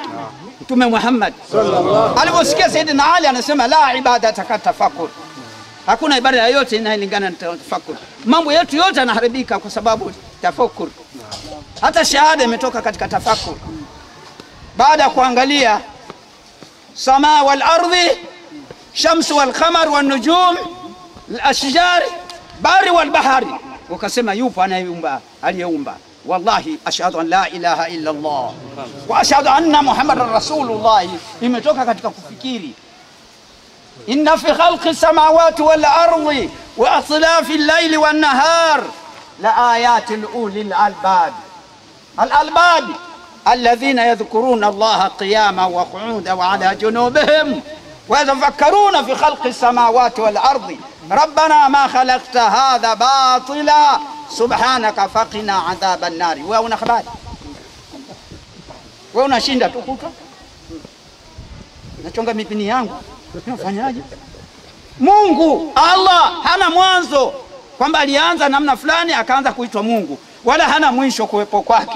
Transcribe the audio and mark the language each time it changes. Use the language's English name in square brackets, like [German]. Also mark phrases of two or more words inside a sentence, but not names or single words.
[Swahili] Mtume Muhammad aliposikia Sayyidina Ali anasema [Arabic] لا عبادة كالتفكر, [Swahili] hakuna ibada yoyote inayolingana na tafakur. Mambo yetu yote yanaharibika kwa sababu tafakur. Hata shahada imetoka katika tafakur. Baada ya kuangalia [Arabic] السماء والأرض, الشمس والقمر والنجوم الأشجار البر والبحر, [Swahili] ukasema yupo anayeumba, aliyeumba. [Arabic] والله أشهد أن لا إله إلا الله وأشهد أن محمدا رسول الله [Swahili] imetoka katika kufikiri. [Arabic] إن في خلق السماوات والأرض واختلاف الليل والنهار لآيات لأولي الألباب. الألباب الذين يذكرون الله قياما وقعودا وعلى جنوبهم ويتفكرون في خلق السماوات والأرض ربنا ما خلقت هذا باطلا سبحانك فقنا عذاب النار. [Swahili] Wewe una habari? Wewe unashinda tu kuta. Nachonga mipini yangu. Unafanyaje? Mungu Allah hana mwanzo kwamba alianza namna fulani akaanza kuitwa Mungu, wala hana mwisho kuwepo kwake.